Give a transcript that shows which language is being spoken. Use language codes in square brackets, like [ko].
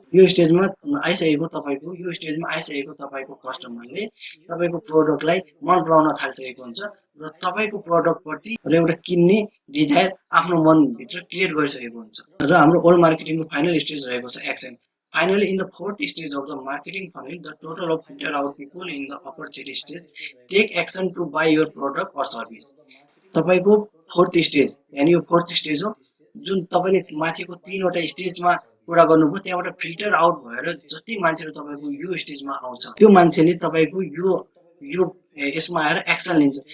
[ne] यो स्टेजमा आइसकेको तपाईँको कस्टमरले तपाईँको प्रोडक्टलाई मन पराउन थालिसकेको हुन्छ, र तपाईँको प्रोडक्टप्रति एउटा किन्ने डिजायर आफ्नो मनभित्र क्रिएट गरिसकेको हुन्छ। र हाम्रो ओल्ड मार्केटिङको फाइनल स्टेज रहेको छ action. [en] Finally, in the fourth stage of the marketing funnel, the total of filter out people in the upper tier stage take action to buy your product or service. [ne] तपाईँको fourth stage यानि यो fourth stage हो, जुन तपाईँले माथिको 3वटा स्टेजमा कुरा गर्नुभयो, त्यहाँबाट फिल्टर आउट भएर जति मान्छेहरू तपाईँको यो स्टेजमा आउँछ, त्यो मान्छेले तपाईँको यो यसमा आएर एक्सन लिन्छ।